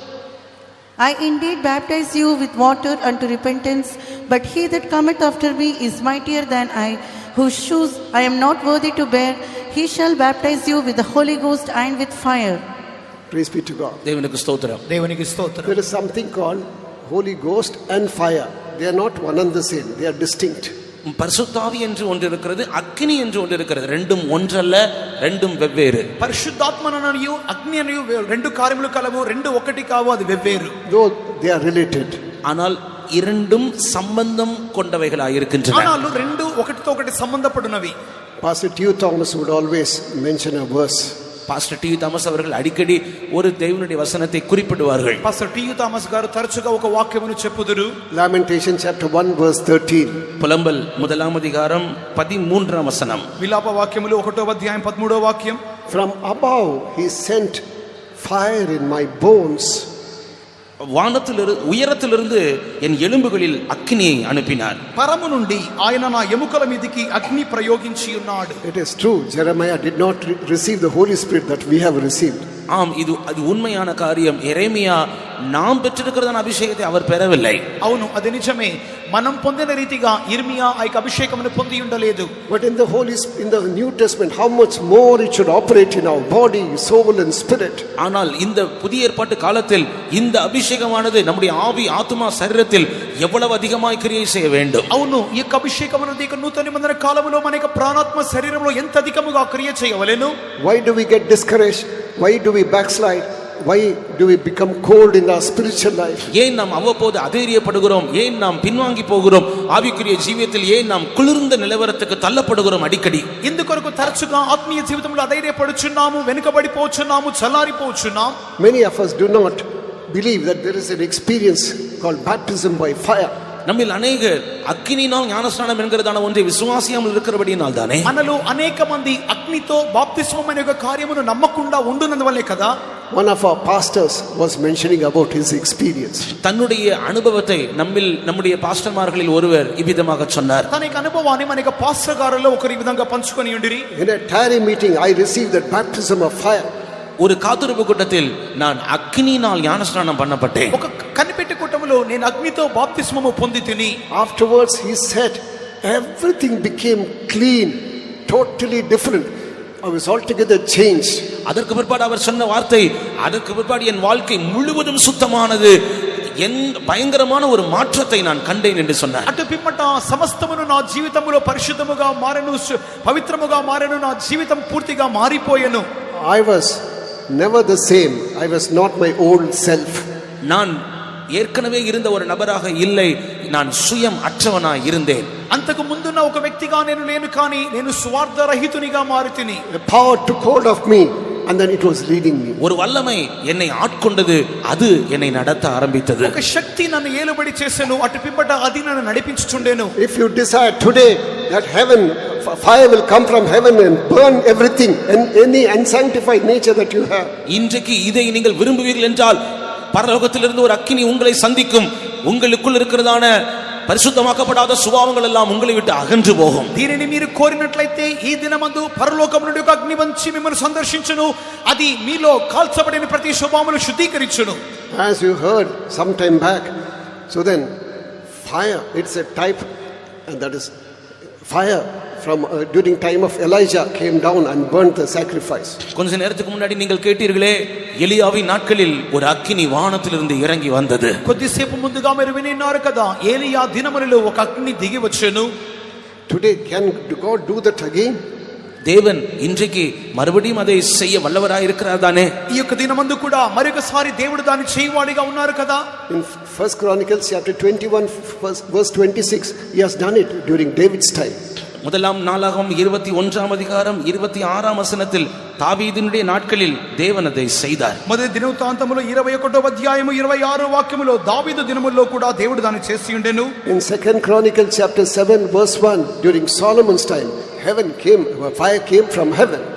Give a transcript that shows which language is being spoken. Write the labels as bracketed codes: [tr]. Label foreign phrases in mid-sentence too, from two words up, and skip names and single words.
[en] I indeed baptize you with water unto repentance, but he that cometh after me is mightier than I, whose shoes I am not worthy to bear. He shall baptize you with the Holy Ghost and with fire. Praise be to God. [ta] தேவனுக்கு ஸ்தோத்திரம். [te] దేవునికి స్తోత్రం. [en] There is something called Holy Ghost and fire. They are not one and the same. They are distinct. [ta] பரிசுத்த ஆவி என்று ஒன்று இருக்கிறது, அக்னி என்று ஒன்று இருக்கிறது. ரெண்டும் ஒன்றல்ல, ரெண்டும் வெவ்வேறு. [te] పరిశుద్ధాత్మననియు అగ్ని అనియు రెండు కార్యములు కలవు, రెండు ఒకటి కావు, అది వెవ్వేరు. [en] Though they are related. [ta] ஆனால் இரண்டும் சம்பந்தம் கொண்டவைகளாய் இருக்கின்றன. [te] ஆனால் రెండు ఒకటితో ఒకటి సంబంధపడినవి. [en] Pastor T. Thomas would always mention a verse. [ta] பாஸ்டர் டி தாமஸ் அவர்கள் அடிக்கடி ஒரு தேவனுடைய வசனத்தை குறிப்பிடுவார்கள். [te] పాస్టర్ టి థామస్ గారు తరచుగా ఒక వాక్యమును చెప్పుదురు. [en] Lamentation chapter 1 verse 13. [ta] புலம்பல் 1ஆம் அதிகாரம் 13ஆம் வசனம். [te] విలాప వాక్యములు 1వ అధ్యాయం 13వ వాక్యం. [en] From above he sent fire in my bones. [ta] வானத்திலிருந்து உயரத்திலிருந்து என் எலும்புகளில் அக்னியை அனுப்பினார். [te] పరము నుండి ఆయన నా ఎముకల మీదికి అగ్ని ప్రయోగించి ఉన్నాడు. [en] It is true, Jeremiah did not receive the Holy Spirit that we have received. [ta] ஆம், அது உண்மையான காரியம். எரேமியா நாம் பெற்றிருக்கிறதான அபிஷேகத்தை அவர் பெறவில்லை. [te] అవును, అది నిజమే. మనం పొందిన రీతిగా ఇర్మియా ఆ అభిషేకమును పొంది ఉండలేదు. [en] But in the New Testament, how much more it should operate in our body, soul and spirit. [ta] ஆனால் இந்த புதிய ஏற்பாட்டு காலத்தில் இந்த அபிஷேகமானது நம்முடைய ஆவி, ஆத்துமா, சரீரத்தில் எவ்வளவு அதிகமாய் கிரியை செய்ய வேண்டும். [te] అవును, ఈ అభిషేకం అనేది నూతన నిబంధన కాలములో మన ప్రాణాత్మ శరీరంలో ఎంత అధికముగా క్రియ చేయవలెను. [en] Why do we get discouraged? Why do we backslide? why do we become cold in our spiritual life? [ta] ஏன் நாம் அவ்வப்போது அதேரியப்படுகிறோம்? ஏன் நாம் பின்வாங்கி போகிறோம்? ஆவிக்குரிய ஜீவியத்தில் ஏன் நாம் குளிர்ந்த நிலவரத்துக்கு தள்ளப்படுகிறோம் அடிக்கடி? [te] ఇందుకొరకు తరచుగా ఆత్మీయ జీవితంలో అధైర్యపడుచున్నాము, వెనుకబడిపోచున్నాము, చల్లారిపోచున్నాము. [en] Many of us do not believe that there is an experience called baptism by fire. [ta] நம்மில் அநேகர் அக்கினியினால் ஞானஸ்நானம் என்கிறதான ஒன்றை விசுவாசியாமல் இருக்கிறபடியினால் தானே [te] మనలో అనేక మంది అగ్నితో బాప్తిస్మం అనే ఒక కార్యమును నమ్మకుండా ఉండునందువల్లే కదా. [en] One of our pastors was mentioning about his experience. [ta] தன்னுடைய அனுபவத்தை நம்முடைய பாஸ்டர்மார்களில் ஒருவர் இவ்விதமாக சொன்னார். [te] తన యొక్క అనుభవాన్ని మన యొక్క పాస్టర్ గారులో ఒకరి విధంగా పంచుకొని ఉండిరి. [en] In a tarry meeting, I received that baptism of fire. [ta] ஒரு காத்திருப்பு கூட்டத்தில் நான் அக்னியினால் ஞானஸ்நானம் பண்ணப்பட்டேன். [te] ఒక కనిపెట్టి కూటములో నేను అగ్నితో బాప్తిస్మము పొందితిని. [en] Afterwards he said everything became clean, totally different. I was altogether changed. [ta] அதற்கு பிற்பாடு அவர் சொன்ன வார்த்தை, அதற்கு பிற்பாடு என் வாழ்க்கை முழுவதும் சுத்தமானது, என் பயங்கரமான ஒரு மாற்றத்தை நான் கண்டேன் என்று சொன்னார். [te] అటు పిమ్మట సమస్తమును నా జీవితములో పరిశుద్ధముగా మారెను, పవిత్రముగా మారెను, నా జీవితం పూర్తిగా మారిపోయెను. [en] I was never the same. I was not my old self. [ta] நான் ஏற்கனவே இருந்த ஒரு நபராக இல்லை, நான் சுயம் அற்றவனாய் இருந்தேன். [te] అంతకు ముందున్న ఒక వ్యక్తిగా నేను లేను, కానీ నేను స్వార్థ రహితునిగా మారితిని. [en] A power took hold of me and then it was leading me. [ta] ஒரு வல்லமை என்னை ஆட்கொண்டது, அது என்னை நடத்த ஆரம்பித்தது. [te] ఒక శక్తి నన్ను ఏలుబడి చేసెను, అటు పిమ్మట అది నన్ను నడిపించుచుండెను. [en] If you desire today that heaven, fire will come from heaven and burn everything and any unsanctified nature that you have. [ta] இன்றைக்கு இதை நீங்கள் விரும்புவீர்கள் என்றால் பரலோகத்திலிருந்து ஒரு அக்கினி உங்களை சந்திக்கும். உங்களுக்குள் இருக்கிறதான పరిశుద్ధమాக்கப்படாத சுபாவங்கள் எல்லாம் உங்களை விட்டு அகன்று போகும். [te] దీనిని మీరు కోరినట్లయితే ఈ దినమందు పరలోకం నుండి ఒక అగ్ని వచ్చి మిమ్మల్ని సందర్శించును. అది మీలో కాల్చబడిన ప్రతి స్వభావమును శుద్ధీకరించును. [en] As you heard some time back, so then fire, it's a type, and that is fire from during time of Elijah came down and burnt the sacrifice. [ta] கொஞ்ச நேரத்துக்கு முன்னாடி நீங்கள் கேட்டீர்களே, எலியாவின் நாட்களில் ஒரு அக்கினி வானத்திலிருந்து இறங்கி வந்தது. [te] కొద్దిసేపు ముందుగా మీరు వినిన్నారు కదా, ఏలియా దినములలో ఒక అగ్ని దిగి వచ్చెను. [en] Today can God do that again? [ta] தேவன் இன்றைக்கு மறுபடியும் அதை செய்ய வல்லவராய் இருக்கிறார் தானே? [te] ఈ యొక్క దినమందు కూడా మరొకసారి దేవుడు దాన్ని చేయవాడిగా ఉన్నారు కదా. [en] In 1 Chronicles chapter 21 verse 26, he has done it during David's time. [ta] முதலாம் நாளாகமம் 21ஆம் அதிகாரம் 26ஆம் வசனத்தில் தாவீதினுடைய நாட்களில் தேவன் அதை செய்தார். [te] మొదటి దినవృత్తాంతములో 21వ అధ్యాయము 26వ వాక్యములో దావీదు దినముల్లో కూడా దేవుడు దాన్ని చేసి ఉండెను. [en] In 2 Chronicles chapter 7 verse 1, during Solomon's time, heaven came, fire came from heaven.